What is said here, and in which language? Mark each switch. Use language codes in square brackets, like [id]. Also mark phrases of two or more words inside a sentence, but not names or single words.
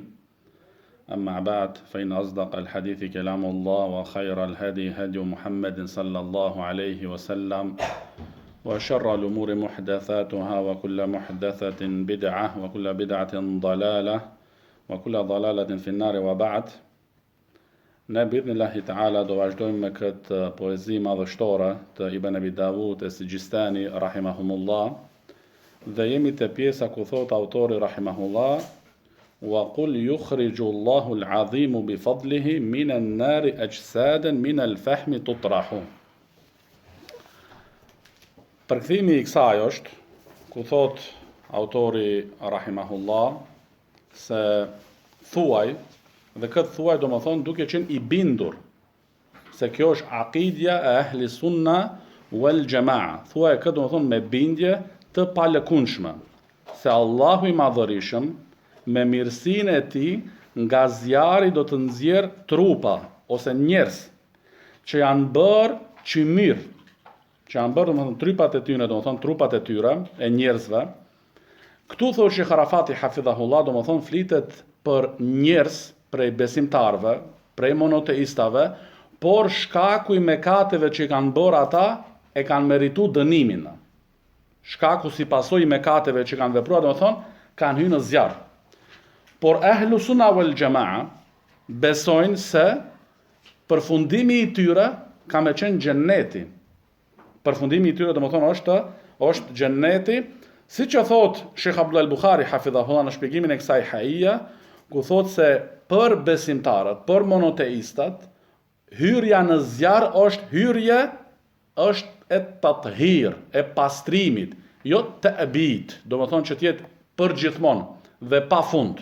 [ar] أما بعد، فإن أصدق الحديث كلام الله، وخير الهدي هدي محمد صلى الله عليه وسلم، وشر الأمور محدثاتها، وكل محدثة بدعة، وكل بدعة ضلالة، وكل ضلالة في النار. وبعد، [sq] ne [ar] بإذن الله تعالى [sq] do vazhdojmë me këtë poezi madhështore të Ibn Abi Davud e Sigjistani rahimahumullah, dhe jemi te pjesa ku thot autori rahimahullah: [ar] وقل يخرج الله العظيم بفضله من النار أجسادا من الفحم تطرح. [sq] Përkthimi I kësaj është ku thot autori rahimahullah se thuaj, dhe këtë thuaj do më thonë duke qenë I bindur se kjo është aqidja e [ar] أهل السنة والجماعة. [sq] Thuaj këtë do më thonë me bindje të palëkundshme se Allahu I madhërisëm me mirësinë e tij nga zjarri do të nxjerr trupa ose njerëz që janë bërë qymyr, që janë bërë do më thonë trupat e tyre, do më thonë trupat e tyre e njerëzve. Këtu thotë Sheh Arafati hafidhahullah, do më thonë flitet për njerëz prej besimtarve, prej monoteistave, por shkaku I mëkateve që I kanë bërë ata e kanë meritu dënimin. Shkaku si pasojë I mëkateve që kanë vepruar, do të thonë, kanë hyrë në zjarr. Por [ar] أهل السنة والجماعة [sq] besojnë se përfundimi I tyre ka me qenë xheneti. Përfundimi I tyre, do të thonë, është xheneti, siç e thot Sheikh Abdullah al-Bukhari hafidhahullah në shpjegimin e kësaj haia, ku thot se për besimtarët, për monoteistat, hyrja në zjarr është hyrje, është e tathir, e pastrimit, jo të ebit, do më thonë që tjetë për gjithmonë dhe pa fund.